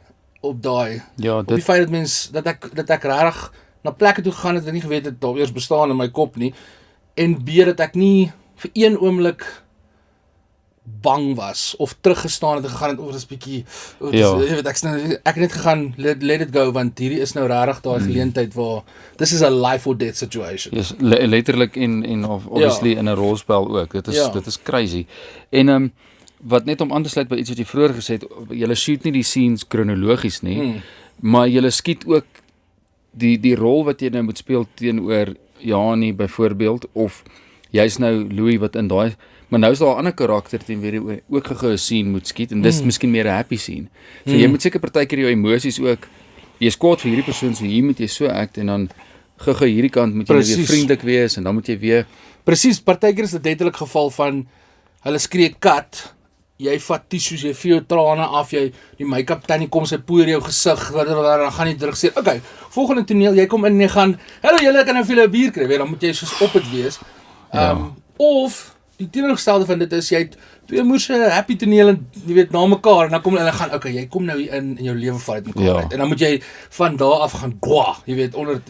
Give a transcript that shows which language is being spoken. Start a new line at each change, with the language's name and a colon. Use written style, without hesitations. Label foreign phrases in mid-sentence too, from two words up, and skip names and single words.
Afrikaans: Ja, op die feit dat ek regtig na plekke toe gegaan het en nie geweet het daar eers bestaan in my kop nie, en B dat ek nie vir een oomblik bang was of teruggestaan het en gegaan het dis bietjie jy weet, ek het net gegaan
English: let it go,
Afrikaans: want hierdie is nou regtig daai geleentheid waar
English: this is a life or death situation.
Afrikaans: Yes, letterlik en obviously in 'n rolspel ook. Dit is crazy. En wat net om aan te sluit by iets wat jy vroeër gesê het, julle shoot nie die scenes kronologies nie, maar julle skiet ook die rol wat jy nou moet speel teenoor Janie byvoorbeeld, of jy's nou Louis wat in daai, maar nou is daar 'n ander karakter teenoor jy ook gou 'n scene moet skiet, en dis miskien meer 'n
English: happy scene.
Afrikaans: So jy moet seker partykeer jou emosies ook, jy's kwaad vir hierdie persoon, so hier moet jy so act, en dan gou hierdie kant moet jy nou weer vriendelik wees, en dan moet jy weer Presies, partykeer is dit letterlik geval van hulle skree kat, jy vat tissues, jy vee jou trane af, die make-up tannie kom, sy poeier jou gesig, dan gaan jy terug sê, okay, volgende toneel, jy kom in en jy gaan, hallo julle, kan nou vir julle 'n bier kry, weet, dan moet jy soos op het wees. Of die teenoorgestelde van dit is, jy het 2 moerse happy toneel en jy weet, na mekaar, en dan kom hulle gaan, okay, jy kom nou hier in jou lewe val uit mekaar uit, en dan moet jy van daar af gaan, jy weet, onder toe.